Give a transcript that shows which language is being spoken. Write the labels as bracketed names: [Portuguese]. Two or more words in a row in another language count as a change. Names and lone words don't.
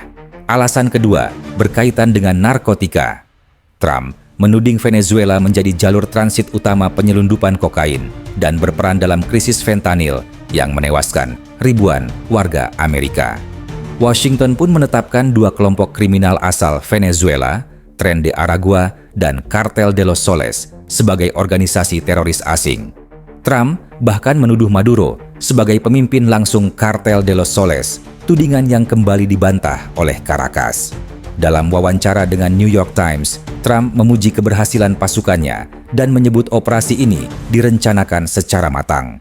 [Indonesian] Alasan kedua berkaitan dengan narkotika. Trump menuding Venezuela menjadi jalur transit utama penyelundupan kokain dan berperan dalam krisis fentanyl yang menewaskan ribuan warga Amerika. Washington pun menetapkan 2 kelompok kriminal asal Venezuela, Tren de Aragua dan Cartel de los Soles, sebagai organisasi teroris asing. Trump bahkan menuduh Maduro sebagai pemimpin langsung Cartel de los Soles, tudingan yang kembali dibantah oleh Caracas. Dalam wawancara dengan New York Times, Trump memuji keberhasilan pasukannya dan menyebut operasi ini direncanakan secara matang.